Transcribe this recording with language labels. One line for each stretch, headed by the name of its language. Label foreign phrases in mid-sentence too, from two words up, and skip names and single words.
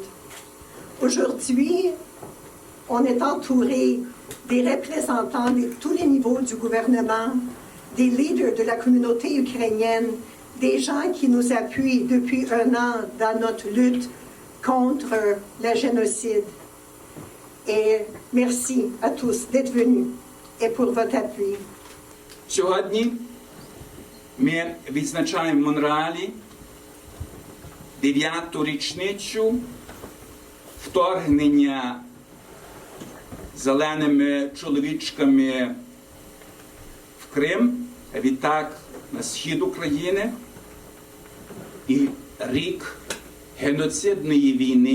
French: Aujourd'hui, on est entouré des représentants de tous les niveaux du gouvernement, des leaders de la communauté ukrainienne, des gens qui nous appuient depuis un an dans notre lutte contre le génocide. Et merci à tous d'être venus et pour votre appui.
Ukrainian: Сьогодні ми відзначаємо в Монреалі 9-ту річницю вторгнення зеленими чоловічками в Крим, а відтак на схід України, і рік геноцидної війни.